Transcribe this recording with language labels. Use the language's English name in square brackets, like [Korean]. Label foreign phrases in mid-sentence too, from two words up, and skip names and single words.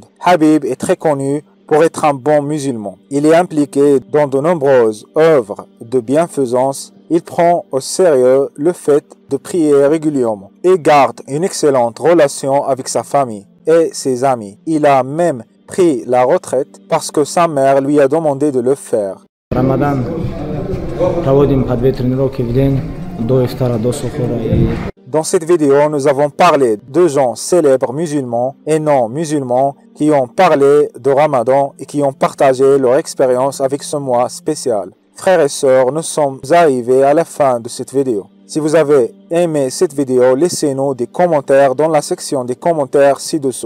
[French] Khabib est très connu pour être un bon musulman. Il est impliqué dans de nombreuses œuvres de bienfaisance. Il prend au sérieux le fait de prier régulièrement et garde une excellente relation avec sa famille et ses amis. Il a même pris la retraite parce que sa mère lui a demandé de le faire. [Russian] Ramadan проводим по 2 тренировки в день до ифтара, до сухура. [French] Dans cette vidéo, nous avons parlé de gens célèbres musulmans et non musulmans qui ont parlé de Ramadan et qui ont partagé leur expérience avec ce mois spécial. Frères et sœurs, nous sommes arrivés à la fin de cette vidéo. Si vous avez aimé cette vidéo, laissez-nous des commentaires dans la section des commentaires ci-dessous.